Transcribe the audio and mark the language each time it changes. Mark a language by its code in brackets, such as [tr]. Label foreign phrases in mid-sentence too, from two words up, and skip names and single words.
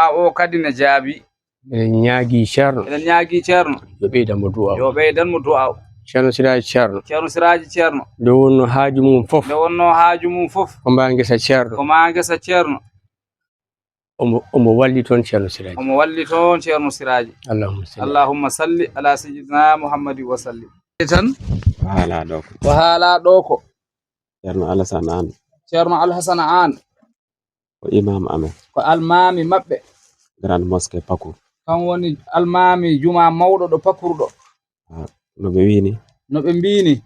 [ff] eɗen ñaagui ceerno yo ɓeydanmo du'a o ceerno Siraji ceerno nde wonno haaju mum fof ko mba gesa ceerno omo walli toon ceerno Siraji [ar] اللهم صل على سيدنا محمد وسلم [ff] tan ko haala ɗo ko ceerno Alassane an ko imam amen ko almami maɓɓe Grande Mosquée Pakour kan woni almami juma mawɗo ɗo Pakour ɗo no ɓe mbini